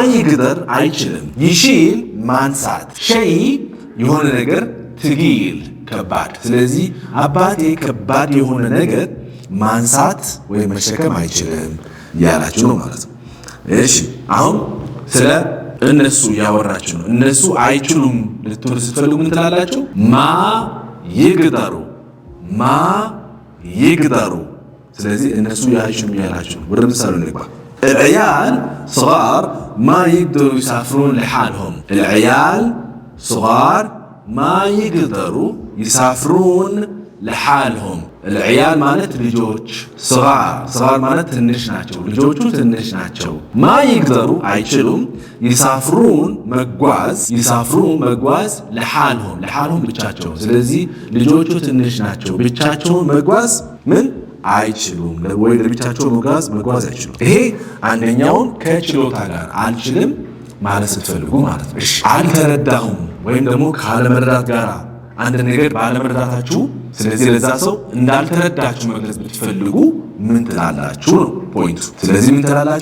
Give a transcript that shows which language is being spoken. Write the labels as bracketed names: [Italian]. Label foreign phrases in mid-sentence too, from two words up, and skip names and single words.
[Amharic] ይግደር አይችልም፣ ይሺል ማንሳት፣ ሸይ የሆነ ነገር፣ ትጊል ከባድ። ስለዚህ አባቴ ከባድ የሆነ ነገር ማንሳት ወይም መሸከም አይችልም ያላችሁ ነው ማለት ነው። እሺ አሁን ስለ እነሱ ያወራችሁ ነው። እነሱ አይችሉም ልትሉ ስትፈልጉ ምን ትላላችሁ? [Arabic] ما يقدروا። [Amharic] ስለዚህ እነሱ አይችሉም ያላችሁ ነው። ወደ ምሳሌው እንግባ። [Arabic] العيال صغار ما يقدروا يسافرون لحالهم. العيال صغار ما يقدروا يسافرون لحالهم. [Amharic] العيال مالت ልጆች صغار ማለት ትንሽ ናቸው። ልጆቹ ትንሽ ናቸው። [Arabic] ما يقدروا [Amharic] አይችሉም يسافرون መጓዝ لحالهم ብቻቸው። ስለዚህ ልጆቹ ትንሽ ናቸው ብቻቸውን መጓዝ ምን አይችሉም ወይ ለብቻቸው መጓዝ አይችሉም። ይሄ አንደኛውን ከችሎታ ጋር አልችልም ማለት ስትፈልጉ ማለት ነው። እሺ አልተረዳሁም ወይም ደግሞ ካለመረዳት ጋር አንድ ነገር ባለመረዳታችሁ ስለዚህ ለዛ ሰው እንዳልተረዳችሁ መግለጽ ብትፈልጉ ምን ትላላችሁ ነው ፖይንቱ። ስለዚህ ምን ትላላችሁ?